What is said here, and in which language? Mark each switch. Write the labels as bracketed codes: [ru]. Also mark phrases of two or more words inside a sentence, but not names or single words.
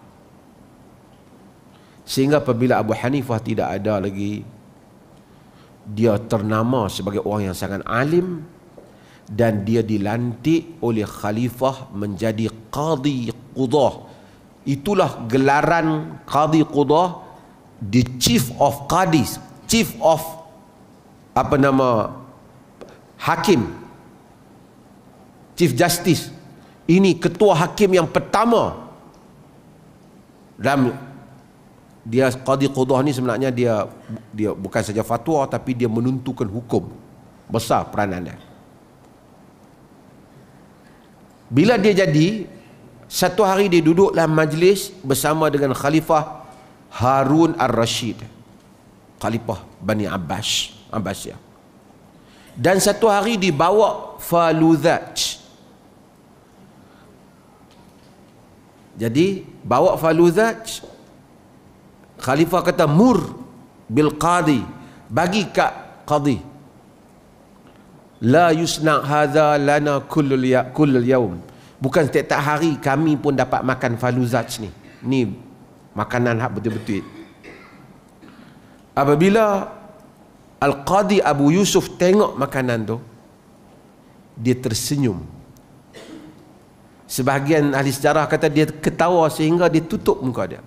[ms] Sehingga apabila Abu Hanifah tidak ada lagi, dia ternama sebagai orang yang sangat alim, dan dia dilantik oleh khalifah menjadi [ar] قاضي القضاة. [ms] Itulah gelaran [ar] قاضي القضاة, [en] the chief of qadis, chief of hakim, chief justice. [ms] Ini ketua hakim yang pertama. Dan dia [ar] قاضي القضاة [ms] ni sebenarnya dia bukan saja fatwa, tapi dia menentukan hukum. Besar peranan dia. Bila dia jadi, satu hari dia duduk dalam majlis bersama dengan Khalifah Harun Ar-Rashid, Khalifah Bani Abbasiyah. Dan satu hari dibawa faluzat. Jadi bawa faluzat, Khalifah kata [ar] مر بالقاضي, [ms] bagi kat qadi, [ar] لا يصنع هذا لنا كل يوم, [ms] bukan setiap hari kami pun dapat makan faluzat ni makanan hak betul-betul. Apabila Al-Qadi Abu Yusuf tengok makanan tu, dia tersenyum. Sebahagian ahli sejarah kata dia ketawa sehingga dia tutup muka dia.